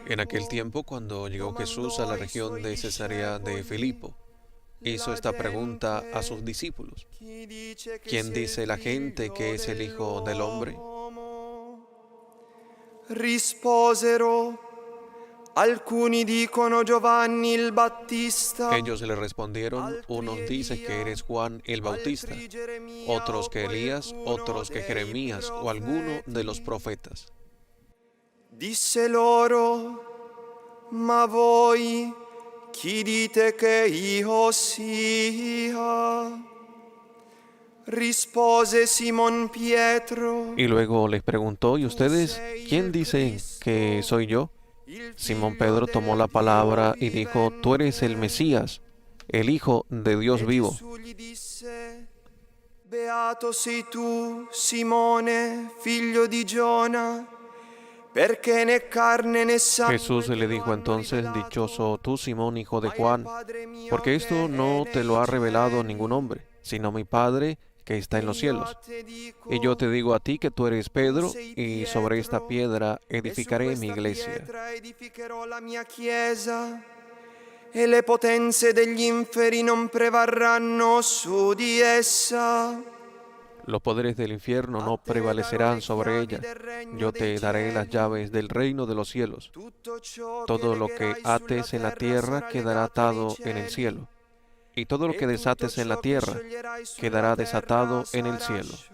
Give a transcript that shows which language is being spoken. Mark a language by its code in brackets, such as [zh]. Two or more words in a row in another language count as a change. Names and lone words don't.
[es] En aquel tiempo, cuando llegó Jesús a la región de Cesarea de Filipo, hizo esta pregunta a sus discípulos: ¿quién dice la gente que es el Hijo del Hombre? [it] Risposero: alcuni dicono Giovanni il Battista. [es] Ellos le respondieron: unos dicen que eres Juan el Bautista, otros que Elías, otros que Jeremías o alguno de los profetas. [it] Disse loro: ma voi chi dite che io sia? Rispose Simón Pietro: [es] Y luego les preguntó: ¿y ustedes quién dicen que soy yo? Simón Pedro tomó la palabra y dijo: tú eres el Mesías, el Hijo de Dios vivo. [it] Gesù gli disse: beato sei tu, Simone, figlio di Giona, perché né carne né sangue. [es] Jesús le dijo entonces: dichoso tú, Simón, hijo de Juan, porque esto no te lo ha revelado ningún hombre, sino mi Padre que está en los cielos. Y yo te digo a ti que tú eres Pedro, y sobre esta piedra edificaré mi iglesia. [it] Edificherò la mia chiesa, e le potenze degli inferi non prevarranno su di essa. [es] Los poderes del infierno no prevalecerán sobre ella. Yo te daré las llaves del reino de los cielos. Todo lo que ates en la tierra quedará atado en el cielo, y todo lo que desates en la tierra quedará desatado en el cielo.